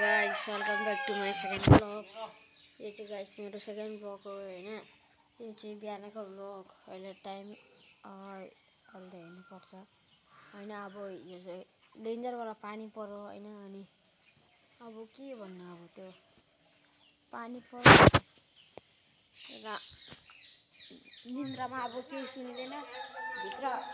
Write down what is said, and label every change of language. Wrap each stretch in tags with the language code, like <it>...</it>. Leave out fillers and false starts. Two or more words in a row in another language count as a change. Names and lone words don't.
<en>Guys, welcome back to my second blog.</en> <ne>यो चाहिँ गाइस मेरो</ne> <en>second blog</en> <ne>हो हैन। यो चाहिँ बिहानको ब्लॉग। अहिले टाइम अहिले हेर्नुपर्छ हैन। अब यो चाहिँ डेन्जर वाला पानी पर्यो हैन। अनि अब के भन्नु, अब त्यो पानी पर्यो र निन्द्रामा अब केही सुनिदैन भित्र।</ne>